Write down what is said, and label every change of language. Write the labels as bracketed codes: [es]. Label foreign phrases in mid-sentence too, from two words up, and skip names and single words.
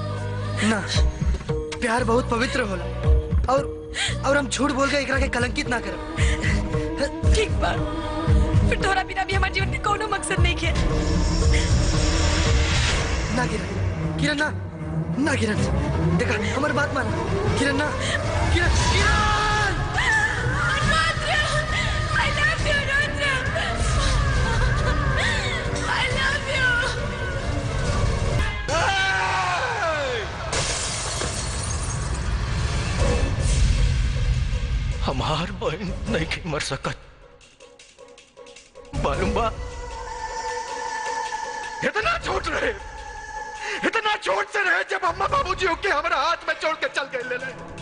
[bho] ना, प्यार बहुत पवित्र होला और हम झूठ बोल के एकरा के कलंकित ना करब। ठीक बा, फिर तोरा बिना भी हमारे जीवन में कोनो मकसद नहीं है। ना किरण, किरण ना, ना किरण। देखा, हमारी बात मान किरण। ना किरण, किरण। [en] I love you, Rudra. I love you. [bho] हमार बहन नहीं के मर सकत, मालूम बा? इतना छोट रहे, इतना छोट से रहे जब अम्मा बाबूजी होके हमारा हाथ में छोड़ के चल गए ले।